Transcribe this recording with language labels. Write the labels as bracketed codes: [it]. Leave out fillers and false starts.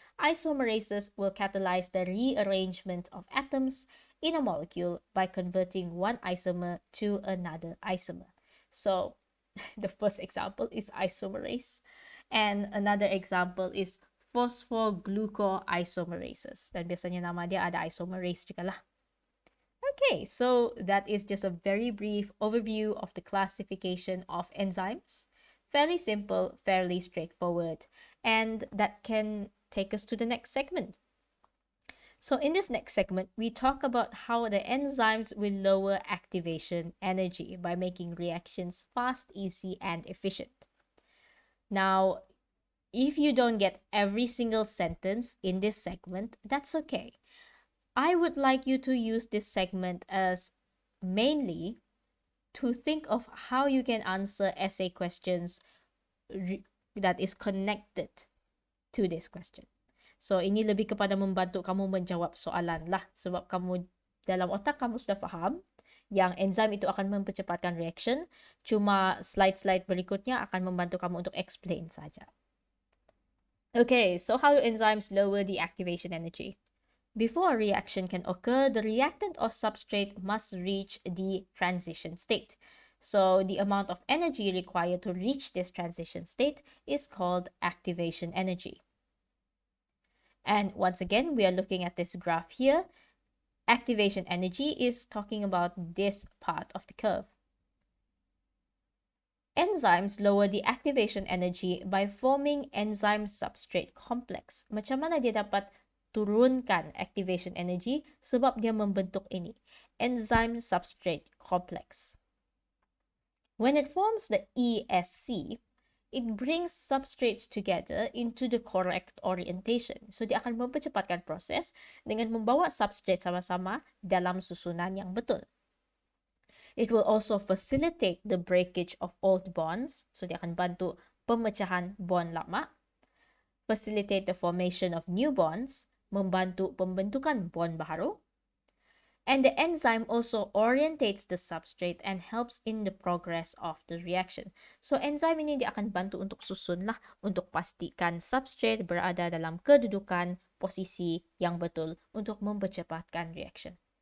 [en] Isomerases will catalyze the rearrangement of atoms in a molecule by converting one isomer to another isomer. So the first example is isomerase, and another example is phosphoglucoisomerases. [ms] Dan biasanya nama dia ada isomerase juga lah. [en] Okay, so that is just a very brief overview of the classification of enzymes. Fairly simple, fairly straightforward, and that can take us to the next segment. So in this next segment, we talk about how the enzymes will lower activation energy by making reactions fast, easy, and efficient. Now, if you don't get every single sentence in this segment, that's okay. I would like you to use this segment as mainly to think of how you can answer essay questions that is connected to this question. [ms] So, ini lebih kepada membantu kamu menjawab soalan lah. Sebab kamu, dalam otak kamu sudah faham yang enzim itu akan mempercepatkan reaction. Cuma slide-slide berikutnya akan membantu kamu untuk explain saja. [en] Okay, so how do enzymes lower the activation energy? Before a reaction can occur, the reactant or substrate must reach the transition state. So the amount of energy required to reach this transition state is called activation energy. And once again, we are looking at this graph here. Activation energy is talking about this part of the curve. Enzymes lower the activation energy by forming enzyme-substrate complex. [ms] Macam mana dia dapat turunkan activation energy? Sebab dia membentuk ini, enzyme-substrate complex. [en] When it forms the ESC, it brings substrates together into the correct orientation. [ms] So, dia akan mempercepatkan proses dengan membawa substrate sama-sama dalam susunan yang betul. [en] It will also facilitate the breakage of old bonds. [ms] So, dia akan bantu pemecahan bond lama. [en] Facilitate the formation of new bonds. [ms] Membantu pembentukan bond baru. [en] And the enzyme also orientates the substrate and helps in the progress of the reaction. [ms] So, enzyme ini dia akan bantu untuk susun lah, untuk pastikan substrate berada dalam kedudukan posisi yang betul untuk mempercepatkan reaction.